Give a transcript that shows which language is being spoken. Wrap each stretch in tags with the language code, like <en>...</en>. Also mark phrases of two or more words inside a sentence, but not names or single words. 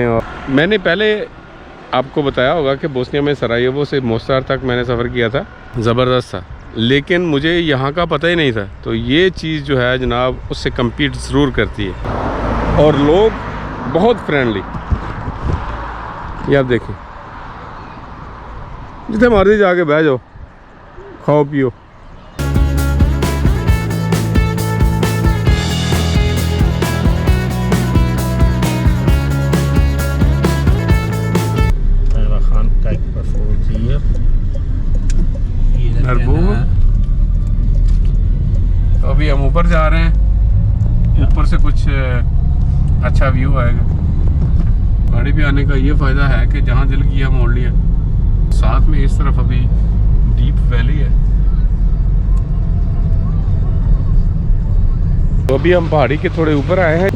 <hi>और मैंने पहले आपको बताया होगा कि बोस्निया में सरायेवो से मोस्टार तक मैंने सफ़र किया था, ज़बरदस्त था, लेकिन मुझे यहाँ का पता ही नहीं था। तो ये चीज़ जो है जनाब उससे कम्पीट ज़रूर करती है और लोग बहुत फ्रेंडली। ये आप देखें, जितने मर्जी जाके बह जाओ, खाओ पियो।</hi> <nl>En we gaan kijken bijvoorbeeld hier. Hier heb naar je boven।</nl> <hi>तो अभी हम ऊपर जा रहे हैं, ऊपर से कुछ अच्छा व्यू आएगा। गाड़ी पे आने का ये फ़ायदा है कि जहाँ दिल किया मोड़ लिया। साथ में इस तरफ अभी</hi> <en>deep valley</en> <hi>है। तो अभी हम पहाड़ी के थोड़े ऊपर आए हैं।</hi>